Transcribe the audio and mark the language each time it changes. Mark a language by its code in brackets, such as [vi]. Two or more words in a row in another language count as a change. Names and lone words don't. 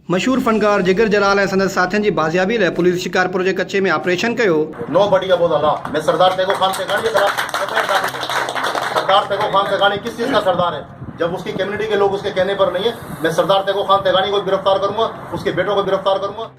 [sd] मशहूर फनकार जिगर जलाल ऐं संदसि साथियुनि जी बाज़ियाबी लाइ पुलिस शिकारपुर के कच्चे में ऑपरेशन कयो। [ur] نو بڑھیا بہت اعلیٰ. میں سردار تیگو خان تیگانی کے خلاف سردار تیگو خان تیگانی کس چیز کا سردار ہے? جب اسکی کمیونٹی کے لوگ اسکے کہنے پر نہیں ہے، میں سردار تیگو خان تیگانی کو گرفتار کروں گا، اسکے بیٹوں کو گرفتار کروں گا.